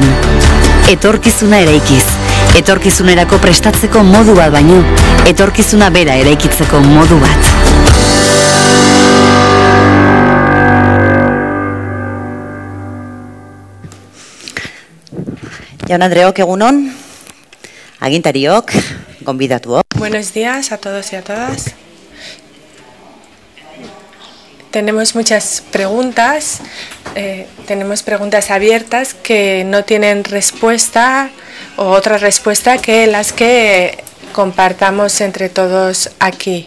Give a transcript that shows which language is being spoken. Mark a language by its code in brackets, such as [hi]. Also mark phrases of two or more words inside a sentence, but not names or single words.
[eu] Etorkizuna eraikiz, etorkizunerako prestatzeko modu bat baino, etorkizuna bera eraikitzeko modu bat. Jaun-Andreok, egunon, agintariok, gonbidatuok. [es] Buenos días a todos y a todas. Tenemos muchas preguntas, tenemos preguntas abiertas que no tienen respuesta o otra respuesta que las que compartamos entre todos aquí.